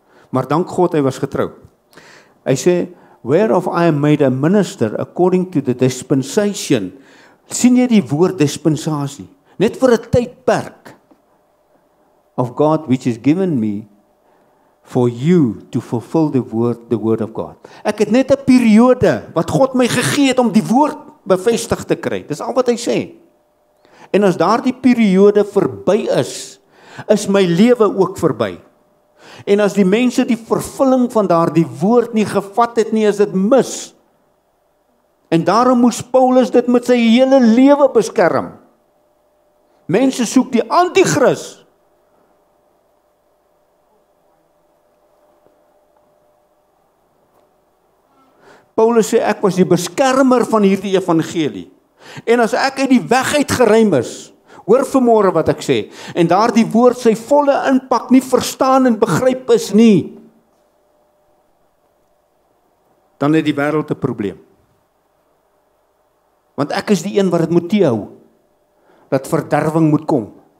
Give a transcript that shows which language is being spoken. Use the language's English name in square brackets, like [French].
[Afrikaans] Maar dank God, hy was getrou. Hy sê, [English] whereof I am made a minister according to the dispensation. [Afrikaans] Sien jy die woord dispensasie? Net vir 'n tydperk [English] of God which is given me for you to fulfill the word of God. [Afrikaans] Ek het net 'n periode wat God my gegee het om die woord bevestig te kry. Dis al wat hy sê. En as daardie periode verby is my lewe ook verby. En as die mense die vervulling van daardie woord nie gevat het nie, is dit mis. En daarom moes Paulus dit met sy hele lewe beskerm. Mense soek die anti-kris. Paulus sê, ek was die beskermer van hierdie evangelie. En as ek uit die weg uit geruim is, hoor vanmôre wat ek sê, en daardie woord sy volle impak nie verstaan en begryp is nie, dan het die wêreld 'n probleem. Want ek is die een wat dit moet teehou, dat verderwing moet kom.